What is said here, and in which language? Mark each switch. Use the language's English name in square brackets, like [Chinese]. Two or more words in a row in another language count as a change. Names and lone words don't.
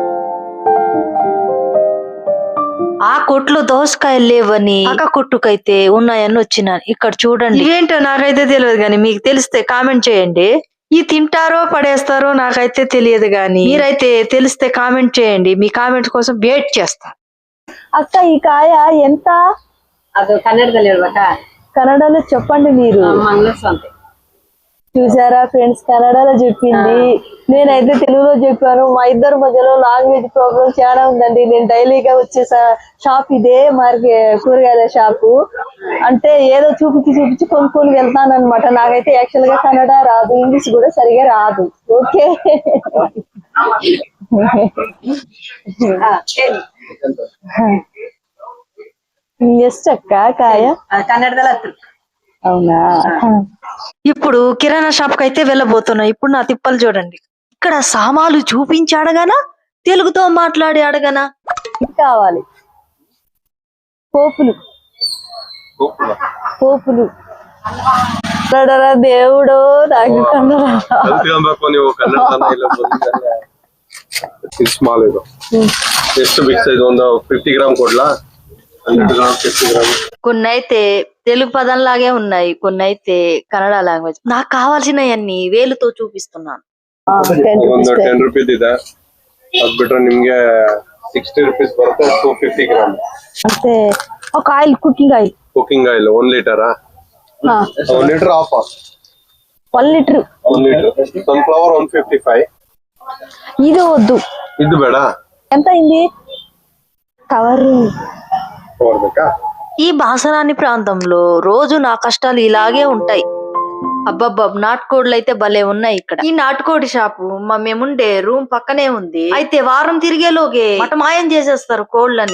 [Telugu] ఆ కొట్లో దోసకాయలు లేవని పక్క కొట్టుకైతే ఉన్నాయని వచ్చినాను. ఇక్కడ చూడండి, ఇవేంటో నాకైతే తెలియదు, కానీ మీకు తెలిస్తే కామెంట్ చేయండి. ఈ తింటారో పడేస్తారో నాకైతే తెలియదు, కానీ మీరైతే తెలిస్తే కామెంట్ చేయండి. మీ కామెంట్ కోసం వెయిట్ చేస్తా. అక్క ఈ కాయ ఎంత? [Kannada] ಅದು ಕನ್ನಡದಲ್ಲಿ ಹೇಳ್ಬೇಕಾ? [Telugu] కన్నడలో చెప్పండి మీరు. [Kannada] ಮಂಗ್ಳೂರು ಅಂತ. [Telugu] చూసారా ఫ్రెండ్స్, కన్నడలో చెప్పింది, నేనైతే తెలుగులో చెప్పాను. మా ఇద్దరు మధ్యలో [English] language problem [Telugu] చాలా ఉందండి. నేను డైలీగా వచ్చే షాప్ ఇదే కూరగాయల షాపు. అంటే ఏదో చూపించి కొనుక్కొని వెళ్తాను అనమాట. నాకైతే యాక్చువల్ గా కన్నడ రాదు, ఇంగ్లీష్ కూడా సరిగా రాదు. ఓకే ఎస్ట్ అక్క కాయ? [Kannada] ಕನ್ನಡದಲ್ಲಿ ಹತ್ತು. [Telugu] అవునా? ఇప్పుడు కిరాణా షాప్ కి అయితే వెళ్ళబోతున్నా. ఇప్పుడు నా తిప్పలు చూడండి. ఇక్కడ సామాలు చూపించి అడగనా తెలుగుతో మాట్లాడి అడగనా? ఇది కావాలి. పోపులు పోపులు కన్నడ దేవుడు నాకు [Kannada] ಸ್ಮಾಲ್ ಇದು ಎಷ್ಟು [English] big size [Kannada] ಒಂದು 50 ಗ್ರಾಮ್ ಕೊಡ್ಲಾ 100 ಗ್ರಾಮ್ 50 ಗ್ರಾಮ್ [Telugu] కొన్ని అయితే తెలుగు పదంలాగే ఉన్నాయి, కొన్ని అయితే కన్నడ లాంగ్వేజ్. నాకు కావాల్సినవన్నీ వేలుతో చూపిస్తున్నాను. [Kannada] ಒಂದು 10 ರೂಪೀಸ್ ಇದೆ. ಅದ್ ಬಿಟ್ರೆ ನಿಮ್ಗೆ 60 ರೂಪೀಸ್ ಬರುತ್ತೆ. 250 ಗ್ರಾಮ್ [Telugu] అంటే ఒక ఆయిల్, [English] cooking oil [Kannada] 1 ಲೀಟರಾ 1 ಲೀಟರ್ ಆಫ್ [Telugu] 1 లీటర్ [Kannada] 1 ಲೀಟರ್ ಸನ್ಫ್ಲವರ್ 155. [Telugu] ఇది వద్దు. [Kannada] ಇದು ಬೇಡ. [Telugu] ఎంత అయింది కవరు? [Kannada] ಬೇಕಾ? [Telugu] ఈ బాసరాని ప్రాంతంలో రోజు నా కష్టాలు ఇలాగే ఉంటాయి. అబ్బబ్బా, నాటుకోడ్లు అయితే భలే ఉన్నాయి ఇక్కడ. ఈ నాటుకోడి షాపు మా మేముండే రూమ్ పక్కనే ఉంది. అయితే వారం తిరిగేలోగే మాయం చేసేస్తారు కోళ్ళని.